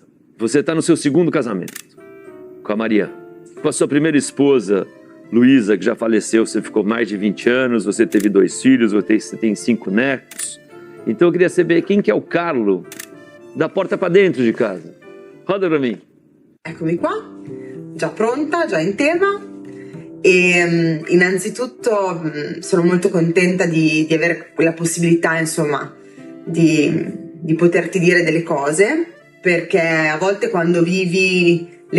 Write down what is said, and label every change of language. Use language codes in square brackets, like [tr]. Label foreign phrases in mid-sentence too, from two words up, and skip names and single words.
[pt] Você está no seu segundo casamento com a Maria. Com a sua primeira esposa, Luísa, que já faleceu, você ficou mais de 20 anos, você teve 2 filhos, você tem 5 netos. Então eu queria saber quem que é o Carlo da porta para dentro de casa. Roda para mim. [it] Eccomi qua, già pronta, già in tema. E innanzitutto sono molto contenta di avere la possibilità, insomma, di poterti dire delle cose, perché a volte quando vivi le